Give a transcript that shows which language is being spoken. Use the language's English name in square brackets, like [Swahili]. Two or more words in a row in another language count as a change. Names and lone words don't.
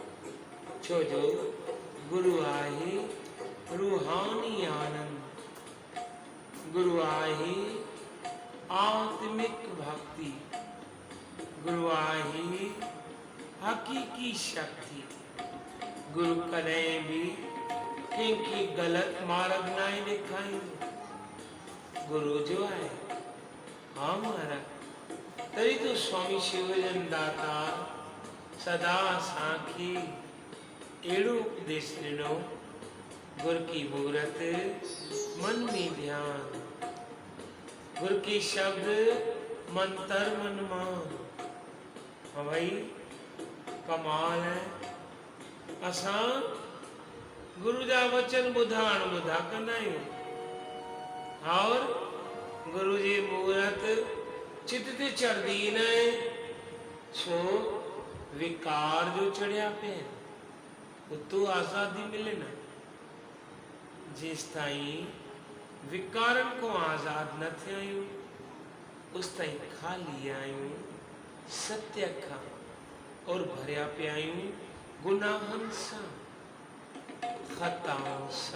[Sindhi] छो जो गुरु आहे रूहानी आनंद, गुरु आहे आत्मिक भक्ति, गुरु आहे हकीकी शक्ति। गुरु कॾहिं बि कंहिंखे ग़लति मार्ग न ॾेखारींदो। गुरु जो आहे। हाँ महाराज, तरी तो स्वामी शिवजन दातार सदा असांखे अहिड़ो उपदेश ॾिनो। [Hindi] गुरु की मूरत मन में ध्यान, गुरु के शब्द मंत्र मन मान। हाँ भाई, कमाल है। [Sindhi] असां गुरु जा वचन ॿुधा कंदा आहियूं और गुरु जी मूरत चित ते चढ़दी न आहे। छो विकार जो चढ़िया पे उतो आज़ादी मिले न। जेस ताईं विकारन को आज़ाद न थिया आहियूं उस ताईं खाली आहियूं सत्य खां और भरिया पिया आहियूं गुनाहनि सां ख़ताउनि सां।